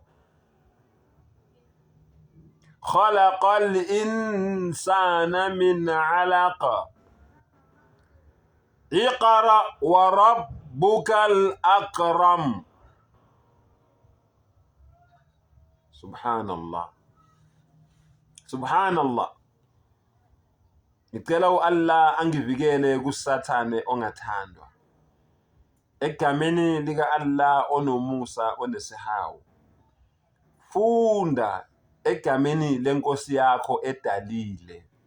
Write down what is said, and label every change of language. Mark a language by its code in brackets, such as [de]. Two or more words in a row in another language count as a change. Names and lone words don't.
[ar] خلق الإنسان من علق. اقرأ وربك الأكرم. Subhanallah. Subhanallah. [zu] Ngicela Allah angivikele kusathane ongathandwa. Egameni lika Allah onomusa onesihawu. Funda egameni lenkosi yakho edalile.